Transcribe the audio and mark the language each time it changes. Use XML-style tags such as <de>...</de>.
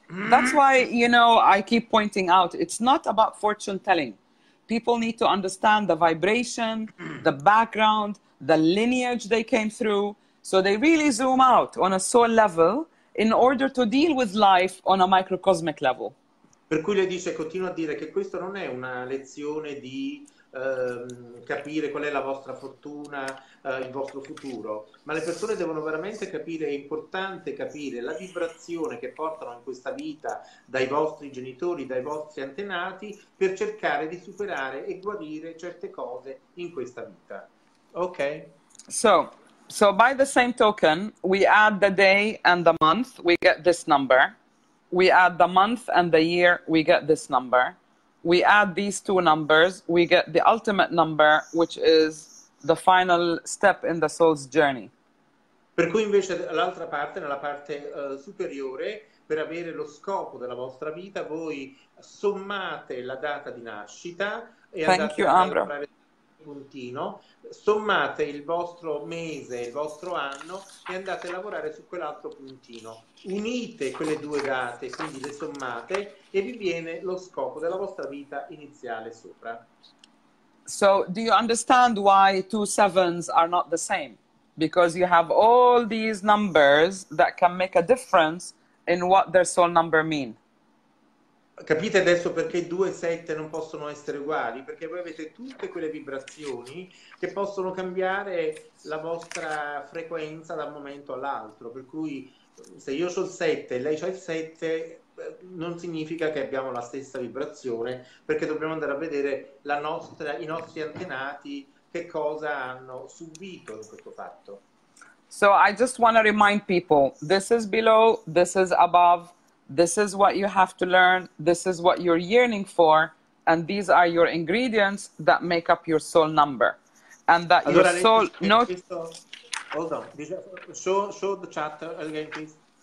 <en>That's why, you know, I keep pointing out, it's not about fortune telling. People need to understand the vibration, the background, the lineage they came through. So they really zoom out on a soul level in order to deal with life on a microcosmic level.</en> <it>Per cui lei dice, continua a dire che questo non è una lezione di capire qual è la vostra fortuna, il vostro futuro, ma le persone devono veramente capire, è importante capire la vibrazione che portano in questa vita dai vostri genitori, dai vostri antenati, per cercare di superare e guarire certe cose in questa vita. Ok?</it> <en>So by the same token, we add the day and the month, we get this number. We add the month and the year, we get this number. We add these two numbers, we get the ultimate number, which is the final step in the soul's journey.</en> <it>Per cui invece l'altra parte, nella parte superiore, per avere lo scopo della vostra vita, voi sommate la data di nascita e andate a lavorare sul puntino, sommate il vostro mese, il vostro anno e andate a lavorare su quell'altro puntino. Unite quelle due date, quindi le sommate e vi viene lo scopo della vostra vita iniziale sopra.</it> <en>So, do you understand why 2 sevens are not the same? Because you have all these numbers that can make a difference in what their soul number mean.</en> <it>Capite adesso perché 2 e 7 non possono essere uguali? Perché voi avete tutte quelle vibrazioni che possono cambiare la vostra frequenza da un momento all'altro. Per cui se io ho il 7 e lei ha il 7, non significa che abbiamo la stessa vibrazione, perché dobbiamo andare a vedere i nostri antenati che cosa hanno subito in questo fatto.</it> <en>So I just want to remind people, this is below, this is above, this is what you have to learn, this is what you're yearning for, and these are your ingredients that make up your soul number. And that your</en> <it>Allora,</it> <en>soul... hold on, show the chat again, please.</en>